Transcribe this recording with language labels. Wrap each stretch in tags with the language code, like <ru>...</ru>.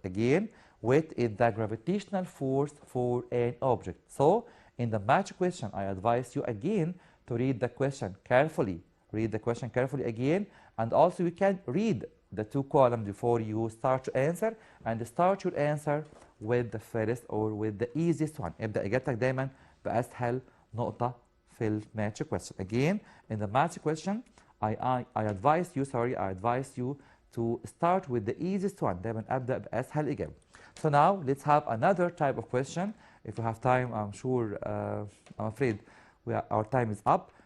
<en>Again, weight is the gravitational force for an object. So in the match question, I advise you again to read the question carefully. Read the question carefully again, and also you can read the 2 columns before you start to answer, and start your answer with the first or with the easiest one.</en> <ar>ابدأ إجابتك دايما بأسهل نقطة في الماتch question.</ar> <en>Again, in the match question, I advise you to start with the easiest one.</en> <ar>دايما أبدأ بأسهل إجابة.</ar> <en>So now let's have another type of question. If we have time, I'm sure, I'm afraid our time is up.</en>